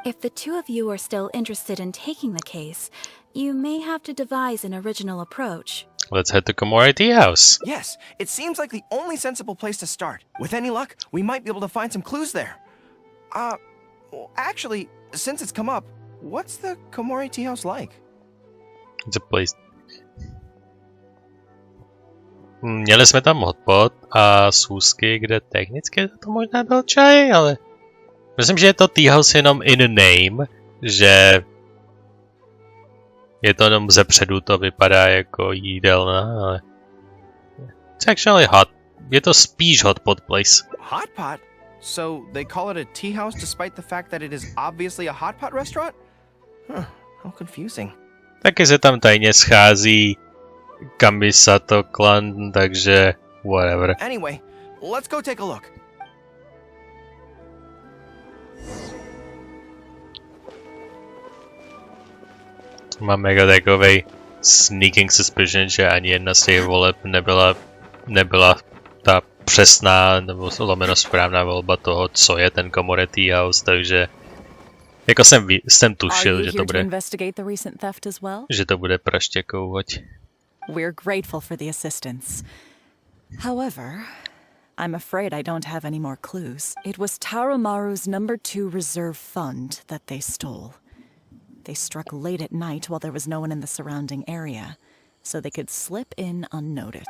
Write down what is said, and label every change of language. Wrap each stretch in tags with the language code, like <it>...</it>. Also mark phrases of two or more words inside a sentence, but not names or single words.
<en>If the two of you are still interested in taking the case, you may have to devise an original approach. Let's head to Komore Tea House. Yes, it seems like the only sensible place to start. With any luck, we might be able to find some clues there. Actually, since it's come up, what's the Komore Tea House like? It's a place.</en> <cs>Měli jsme tam hotpot a schůzky, kde technicky to možná byl čaj, ale myslím, že je to</cs> <en>tea house</en> <cs>jenom</cs> <en>in name,</en> <cs>že je to jenom zepředu, to vypadá jako jídelna, ale</cs> <en>it's actually hot.</en> <cs>Je to spíš</cs> <en>hotpot place. Hot pot? So they call it a tea house despite the fact that it is obviously a hot pot restaurant? Huh, how confusing.</en> <cs>Taky se tam tajně schází Kamisato klan, takže whatever.</cs> <en>Anyway, let's go take a look.</en> <cs>Mám mega takovej</cs> <en>sneaking suspicion,</en> <cs>že ani jedna z těch voleb nebyla ta přesná nebo lomeno správná volba toho, co je ten Komore House, takže jako jsem tušil, že to bude praštěkouvat.</cs> <en>We're grateful for the assistance. However, I'm afraid I don't have any more clues. It was Tarumaru's #2 reserve fund that they stole. They struck late at night while there was no one in the surrounding area, so they could slip in unnoticed.</en>